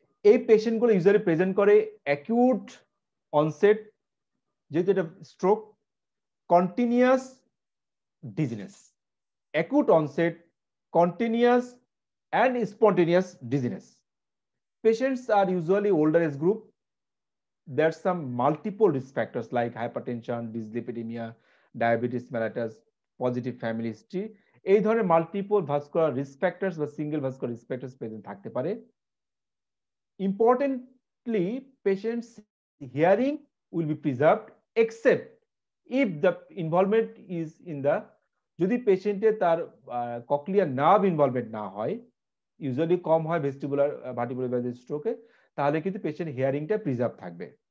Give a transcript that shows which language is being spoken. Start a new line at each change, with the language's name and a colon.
Bangla: এই পেশেন্টগুলো usually present করে acute onset, যেহেতু এটা stroke, continuous dizziness, acute onset, continuous
English: and spontaneous dizziness. Patients are usually older age group. There's some multiple risk factors like hypertension, dyslipidemia, diabetes mellitus, positive family history.
Bangla: এই ধরনের multiple vascular risk factors বা single vascular risk factors present থাকতে পারে।
English: importantly patients hearing will be preserved except if the involvement is in the,
Bangla: যদি পেশেন্টের তার cochlear nerve involvement না হয়, ইউজুয়ালি কম হয় ভেস্টিবুলার ভার্টিব্রোব্যাজিলার স্ট্রোকে, তাহলে কিন্তু পেশেন্ট হিয়ারিংটা প্রিজার্ভ থাকবে।